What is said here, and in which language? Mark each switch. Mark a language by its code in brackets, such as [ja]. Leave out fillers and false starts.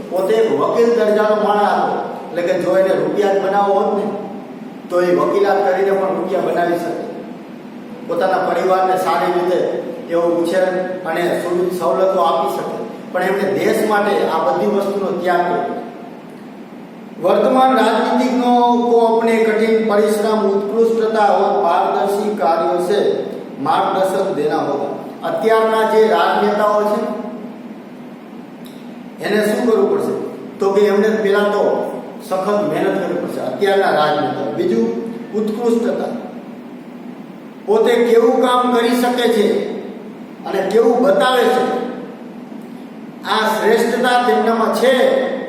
[gu] પોતે એક વકીલ દરજાનો માણસ હતો એટલે કે જો એને રૂપિયા જ બનાવવો હોત ને તો એ વકીલાત કરીને પણ રૂપિયા બનાવી શકે, પોતાના પરિવારને સારી રીતે એવો ઉછેર અને સવલતો આપી શકે, પણ એમણે દેશ માટે આ બધી વસ્તુનો ત્યાગ કર્યો। [hi] वर्तमान राजनीतिज्ञों को अपने कठिन परिश्रम, उत्कृष्टता और पारदर्शी कार्यों से मार्गदर्शन देना होगा। [gu] અત્યારના જે રાજનેતાઓ છે એને શું કરવું પડશે તો કે એમને પહેલા તો સખત મહેનત કરવી પડશે અત્યારના રાજનેતાઓ। બીજું ઉત્કૃષ્ટતા, પોતે કેવું કામ કરી શકે છે અને કેવું બતાવે છે આ શ્રેષ્ઠતા તેમનામાં છે।